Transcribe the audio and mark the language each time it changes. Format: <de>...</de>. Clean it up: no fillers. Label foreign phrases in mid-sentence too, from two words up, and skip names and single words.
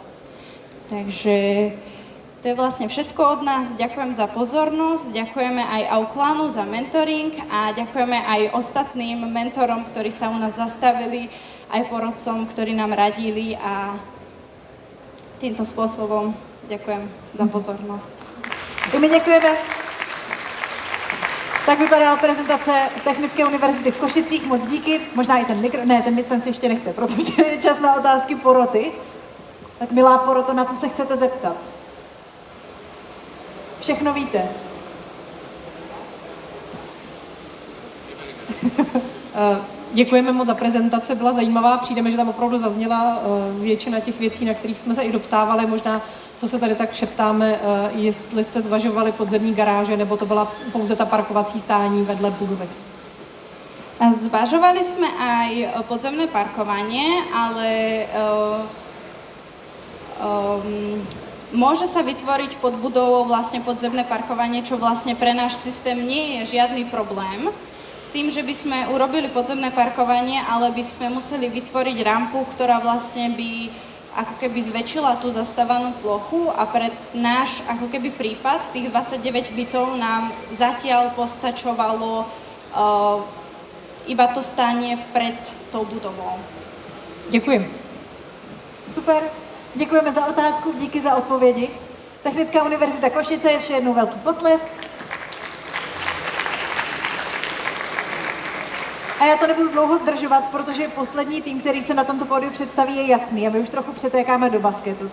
<sk>Takže to je vlastne všetko od nás. Ďakujem za pozornosť, ďakujeme aj Auklanu za mentoring a ďakujeme aj ostatným mentorom, ktorí sa u nás zastavili, aj porodcom, ktorí nám radili a týmto spôsobom ďakujem za pozornosť.</sk> <cs>I my děkujeme. Tak vypadala prezentace Technické univerzity v Košicích. Moc díky. Možná i ten mikro... Ne, ten si ještě nechte, protože je čas na otázky poroty. Tak milá poroto, na co se chcete zeptat? Všechno víte. Děkujeme moc za prezentaci, byla zajímavá. Přijdeme, že tam opravdu zazněla většina těch věcí, na kterých jsme se i doptávali. Možná, co se tady tak šeptáme, jestli jste zvažovali podzemní garáže, nebo to byla pouze ta parkovací stání vedle budovy.</cs> <sk>Zvažovali sme aj podzemné parkovanie, ale môže sa vytvoriť pod budovou vlastne podzemné parkovanie, čo vlastne pre náš systém nie je žiadny problém. S tým, že by sme urobili podzemné parkovanie, ale by sme museli vytvoriť rampu, ktorá vlastne by ako keby zväčšila tú zastávanú plochu a pre náš ako keby prípad, tých 29 bytov nám zatiaľ postačovalo iba to stánie pred tou budovou.</sk> <cs>Děkuji. Super. Děkujeme za otázku, díky za odpovědi. Technická univerzita Košice, ještě jednou velký potlesk. A já to nebudu dlouho zdržovat, protože poslední tým, který se na tomto pódiu představí, je jasný a my už trochu přetékáme do basketu.</cs>